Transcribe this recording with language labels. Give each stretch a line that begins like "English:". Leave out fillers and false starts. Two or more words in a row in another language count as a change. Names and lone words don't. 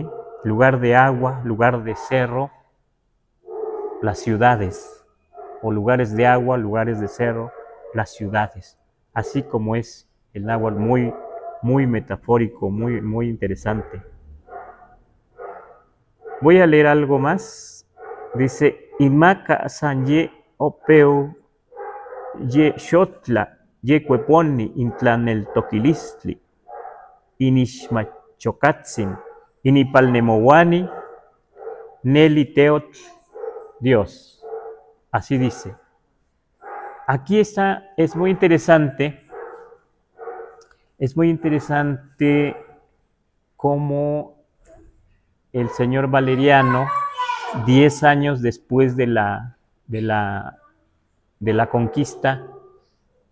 Spanish: Lugar de agua, lugar de cerro, las ciudades, o lugares de agua, lugares de cerro, las ciudades, así como es el náhuatl muy metafórico, muy interesante. Voy a leer algo más. Dice,
Nahuatl languages: Imaka sanye opeu ye xotla ye cueponi intlanel toquilistli, inixmachocatzin, inipalnemowani, neli teot Dios.
Spanish: Así dice. Aquí está, es muy interesante cómo el señor Valeriano, 10 años después de la conquista,